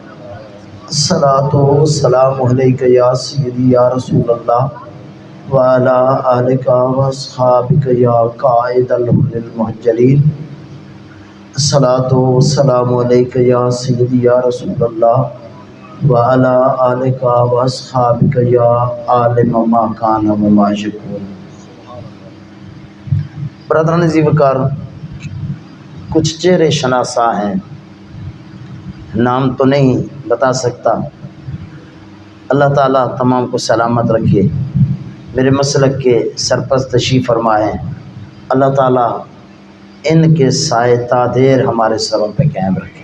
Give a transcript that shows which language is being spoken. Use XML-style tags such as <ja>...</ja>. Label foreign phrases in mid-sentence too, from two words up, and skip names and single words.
<ar>الصلاۃ والسلام علیک یا سیدی یا رسول اللہ وعلی آلک واصحابک یا قائد الغر المحجلین۔ الصلاۃ والسلام علیک یا سیدی یا رسول اللہ وعلی آلک واصحابک یا عالم ما کان و ما یکون۔</ar> <ur>برادران ذی وقار، کچھ چہرے شناسا ہیں، نام تو نہیں بتا سکتا، اللہ تعالیٰ تمام کو سلامت رکھے، میرے مسلک کے سرپرست تشریف فرما ہیں، اللہ تعالیٰ ان کے سائے تادیر ہمارے سروں پہ قائم رکھے۔</ur>